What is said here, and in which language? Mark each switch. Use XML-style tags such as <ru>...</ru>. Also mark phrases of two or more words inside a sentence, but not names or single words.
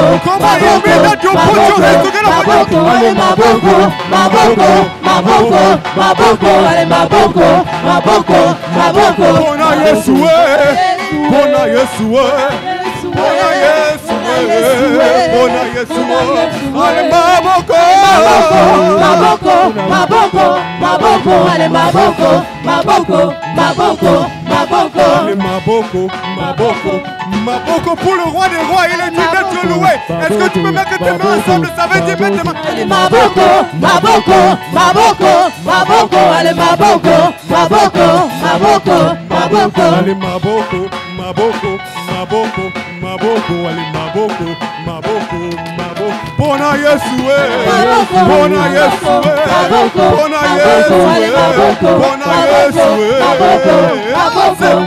<en>Come on, you mean that you put your hands together for</en> <ln>maboko, maboko, maboko, maboko, maboko, maboko, maboko. Bona Yesu, bona Yesu, bona Yesu, bona Yesu. Ale maboko, maboko, maboko, maboko, ale maboko, maboko, maboko, maboko. Ale maboko, maboko, maboko</ln> <fr>pour le roi des rois, il est dit d'être loué. Est-ce que tu peux mettre tes mains ensemble? Ça veut dire mettre tes mains.</fr> <ln>Ale maboko, maboko, maboko, maboko, ale maboko, maboko, maboko, maboko. Ale maboko, maboko, maboko, maboko, ale maboko, maboko, maboko. Bona Yesu, bona Yesu, bona Yesu, bona Yesu.</ln>